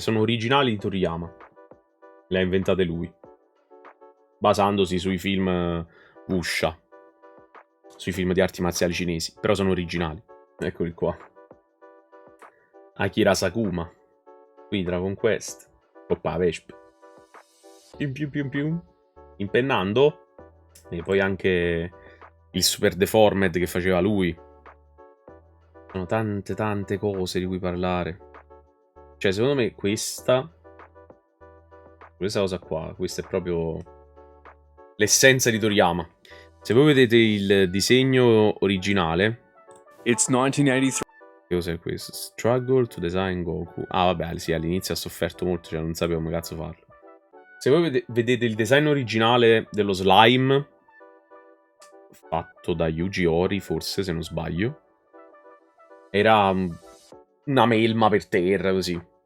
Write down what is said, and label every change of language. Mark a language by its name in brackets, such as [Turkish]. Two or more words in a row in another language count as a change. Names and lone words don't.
[Italian] Sono originali di Toriyama. Le ha inventate lui. Basandosi sui film Wuxia. Sui film di arti marziali cinesi. Però sono originali. Eccoli qua. Akira Sakuma. Qui Dragon Quest. Oppa, Vesp. Pium pium pium pium. Impennando. E poi anche il Super Deformed che faceva lui. Sono tante cose di cui parlare. Cioè, secondo me questa cosa qua, questa è proprio l'essenza di Toriyama. Se voi vedete il disegno originale, [English] It's 1983. [Italian] che cos'è questo? [English] Struggle to design Goku. [Italian] Ah, vabbè, sì, all'inizio ha sofferto molto, cioè non sapevo come cazzo farlo. Se voi vedete il design originale dello slime, fatto da Yuji Ori, forse, se non sbaglio, era una melma per terra, così.